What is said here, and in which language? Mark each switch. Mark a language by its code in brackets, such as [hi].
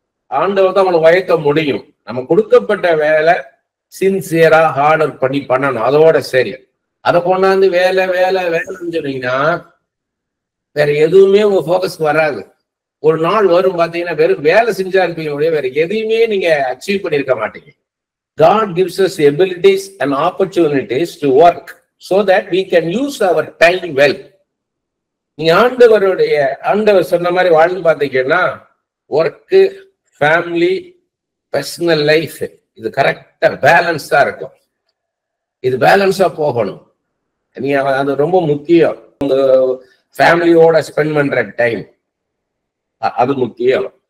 [ta] ஆண்டவர் தான் அவங்களை வயக்க முடியும். நம்ம கொடுக்கப்பட்ட வேலை சின்சியரா ஆர்டர் பண்ணி பண்ணணும், அதோட சரி. அதை கொண்டாந்து வேலை வேலை வேலைன்னு சொன்னீங்கன்னா வேற எதுவுமே உங்க போக்கஸ் வராது. ஒரு நாள் வரும் பாத்தீங்கன்னா வெறும் வேலை செஞ்சா இருப்பீங்க, வேற எதையுமே நீங்க அச்சீவ் பண்ணிருக்க மாட்டீங்க. [en] God gives us the abilities and opportunities to work so that we can use our time well. [ta] நீங்க ஆண்டவர் சொன்ன மாதிரி வாழ்ந்து பாத்தீங்கன்னா ஒர்க்கு, ஃபேமிலி, பர்சனல் லைஃப் இது கரெக்டா பேலன்ஸா இருக்கும். இது பேலன்ஸா போகணும். நீங்க அது ரொம்ப முக்கியம். உங்க ஃபேமிலியோட ஸ்பெண்ட் பண்ற டைம் அது முக்கியம்.